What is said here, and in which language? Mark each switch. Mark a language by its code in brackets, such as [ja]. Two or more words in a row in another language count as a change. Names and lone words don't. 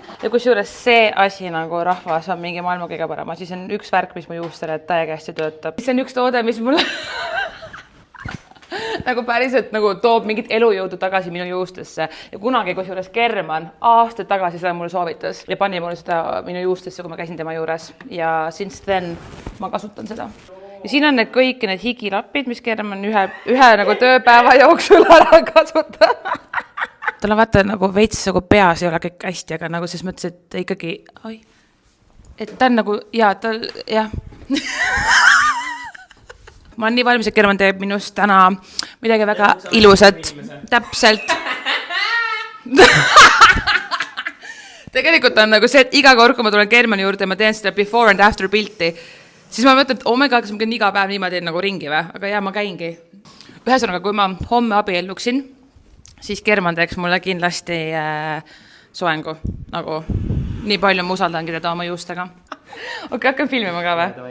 [et] Ja kusjuures see asi nagu rahvas on mingi maailma kõige parem asi. See on üks värk, mis mu juustele täiega hästi töötab. See on üks toode, mis mulle nagu päriselt nagu toob mingit elujõudu tagasi minu juustesse. Ja kunagi kusjuures German aastaid tagasi seda mulle soovitas ja pani mulle seda minu juustesse, kui ma käisin tema juures. Ja [en] since then [et] ma kasutan seda. Ja siin on need kõik need higilapid, mis German ühe nagu tööpäeva jooksul ära kasutab. Tal on vaata nagu veits nagu peas ei ole kõik hästi, aga nagu ses mõttes, et ikkagi, et ta on nagu, jah. Ma olen nii valmis, et German teeb minust täna midagi väga ilusat. Täpselt. Tegelikult on nagu see, et iga kord, kui ma tulen Germani juurde ja ma teen seda [en] before and after [et] pilti, siis ma mõtlen, et omega, kas ma käin iga päev niimoodi nagu ringi või? Aga jah, ma käingi. Ühesõnaga, kui ma homme abielluksin, siis German teeks mulle kindlasti soengu. Nagu nii palju ma usaldangi teda oma juustega. Okei, hakkan filmima ka või?